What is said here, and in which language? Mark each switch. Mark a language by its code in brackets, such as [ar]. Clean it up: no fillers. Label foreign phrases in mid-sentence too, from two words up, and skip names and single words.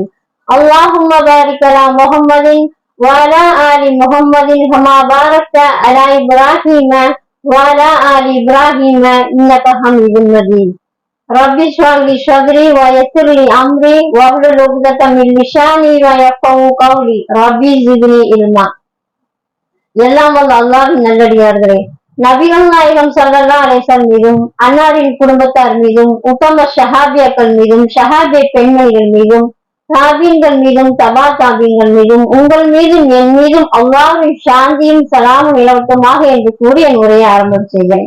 [ar] اللهم بارك على محمد وعلى آل محمد كما باركت على إبراهيم وعلى آل إبراهيم إنك حميد مجيد. رب اشرح لي صدري ويسر لي أمري واحلل عقدة من لساني يفقهوا قولي ربي زدني علما. [ta] எல்லாம் வல்ல அல்லாஹ்வின் நல்லடியார்களே, நபிகள் நாயகம் [ar] صلى الله عليه وسلم [ta] மீதும் அன்னாரின் குடும்பத்தார் மீதும் உத்தம ஷஹாபியாக்கள் மீதும் ஷஹாபிய பெண்மணிகள் மீதும் தாபீன்கள் மீதும் தபா தாபீன்கள் மீதும் உங்கள் மீதும் என் மீதும் அல்லாஹ்வின் சாந்தியும் சலாமும் நிலவட்டமாக என்று கூறி என் உரையை ஆரம்பம் செய்கிறேன்.